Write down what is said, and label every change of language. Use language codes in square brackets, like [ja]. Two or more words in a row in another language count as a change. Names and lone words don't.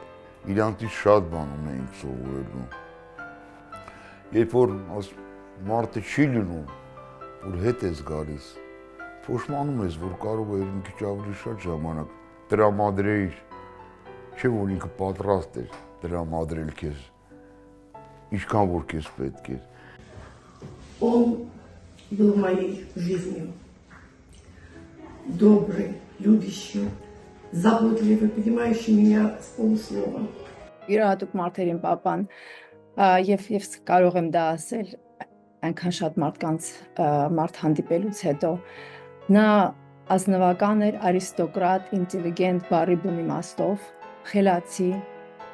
[hy] Իրանցից շատ բան ունեինք սովորելու։ Երբ որ մարդը չի լինում, որ հետ ես գալիս, փոշմանում ես, որ կարող է մի քիչ ավելի շատ ժամանակ տրամադրեիր, չէ որ ինքը պատրաստ էր տրամադրել քեզ, ինչքան որ քեզ պետք էր։ [ru] Он был моей жизнью. Добрый, любящий, заботливый, понимающий меня с полуслова. [hy] Յուրահատուկ մարդերին պապան եւ կարող եմ դա ասել այնքան շատ մարդկանց մարդ հանդիպելուց հետո նա ազնվական էր, արիստոկրատ, ինտելիգենտ, բարի բուն իմաստով, խելացի,